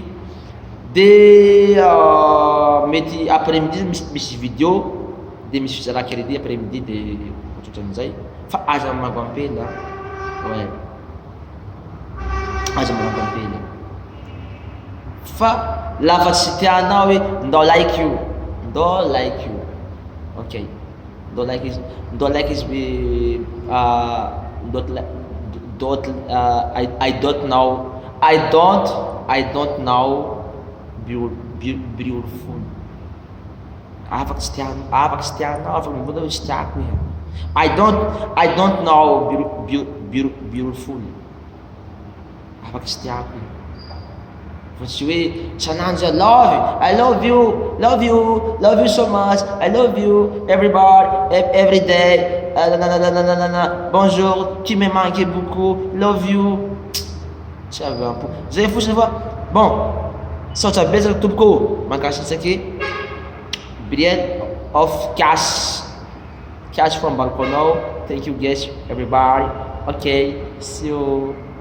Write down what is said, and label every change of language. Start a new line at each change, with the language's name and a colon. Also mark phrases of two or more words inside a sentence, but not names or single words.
Malagasy: De mety
French: après midi
Malagasy: misy vidéo, de misy fizara crédit
French: après midi
Malagasy: de ohatran'izay. Fa aza mamango ampela, aza mamango ampela. Fa lafa tsy tianao hoe ndao like io, okay, ndao like izy
English: I don't know beautiful.
Malagasy: Afaky tsy tianao, afaky mivola hoe tsy tiako iha.
English: I don't know beautiful.
Malagasy: Afaky tsy tiako iha. Fa tsy hoe sanandro
English: I love you so much, I love you everybody, every day,
French: bonjour, tu me manques beaucoup,
English: love you.
Malagasy: Tsy avy ampo zay fotsiny fa bon, saotra betsaka tompoko mankasitraky Briel of Cash from balconao.
English: Thank you guys everybody, okay, see you.